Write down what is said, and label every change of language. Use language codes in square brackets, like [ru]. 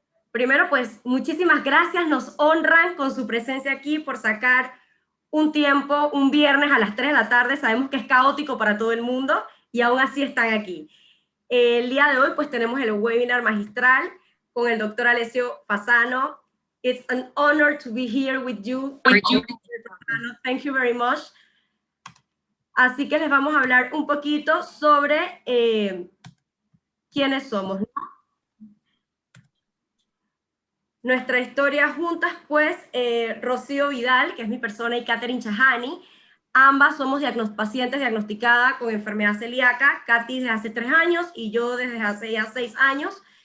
[es] Primero, pues, muchísimas gracias. Nos honran con su presencia aquí por sacar un tiempo, un viernes a las 3 de la tarde. Sabemos que es caótico para todo el mundo y aún así están aquí. El día de hoy, pues, tenemos el webinar magistral con el doctor Alessio Fasano. [en] It's an honor to be here with you. Thank you very much. [es] Así que les vamos a hablar un poquito sobre quiénes somos, ¿no? Nuestra historia juntas, pues, Rocío Vidal, que es mi persona, y Catherine Chahani, ambas somos pacientes diagnosticadas con enfermedad celíaca, Katy desde hace 3 años y yo desde hace ya 6 años.